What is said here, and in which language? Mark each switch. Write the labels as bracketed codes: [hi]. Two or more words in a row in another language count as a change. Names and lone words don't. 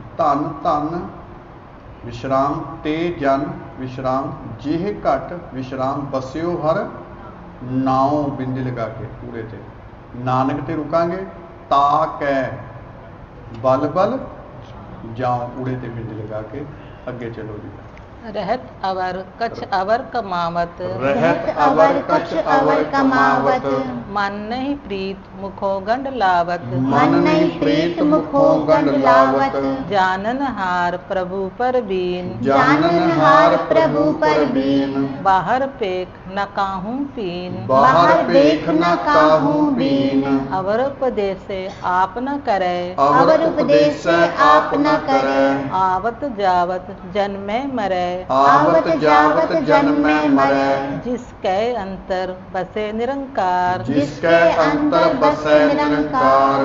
[pa] ਧਨ ਧਨ ਵਿਸ਼ਰਾਮ ਤੇ ਜਨ ਵਿਸ਼ਰਾਮ, ਜਿਹੇ ਘਟ ਵਿਸ਼ਰਾਮ ਬਸਿਓ ਹਰ ਨਾਉ, ਬਿੰਦੀ ਲਗਾ ਕੇ ਪੂਰੇ ਤੇ। ਨਾਨਕ ਤੇ ਰੁਕਾਂਗੇ। ਤਾ ਕੈ ਬਲ ਬਲ ਜਾਉ, ਊੜੇ ਤੇ ਬਿੰਦੀ ਲਗਾ ਕੇ ਅੱਗੇ ਚਲੋ ਜੀ। ਰਹਤ ਅਵਰ ਕਛ ਅਵਰ ਕਮਾਵਤ, ਰਹਤ ਅਵਰ ਕਛ ਅਵਰ ਕਮਾਵਤ। ਮਨ ਨਹੀਂ ਪ੍ਰੀਤ ਮੁਖੋ ਗੰਢ ਲਾਵਤ, ਮਨ ਨਹੀਂ ਪ੍ਰੀਤ ਮੁਖੋ ਗੰਢ ਲਾਵਤ। ਜਾਨਨ ਹਾਰ ਪ੍ਰਭੁ ਪਰ ਬੀਨ, ਜਾਨਨ ਹਾਰ ਪ੍ਰਭੁ ਪਰ ਬੀਨ। ਬਾਹਰ ਪੇਖ ਨ ਕਾਹੂ ਪੀਨ, ਬਾਹਰ ਪੇਖ ਨ ਕਾਹੂ ਬੀਨ। ਅਵਰ ਉਪਦੇਸ਼ ਆਪ ਨ ਕਰੇ, ਅਵਰ ਉਪਦੇਸ਼ ਆਪ ਨ ਕਰੇ, ਆਵਤ ਜਾਵਤ ਜਨਮੇ ਮਰੇ, ਆਵਤ ਜਾਵਤ ਜਨਮੇ ਮਰੇ। ਜਿਸਕੇ ਅੰਤਰ ਬਸੇ ਨਿਰੰਕਾਰ, ਜਿਸਕੇ ਅੰਤਰ ਬਸੇ ਨਿਰੰਕਾਰ,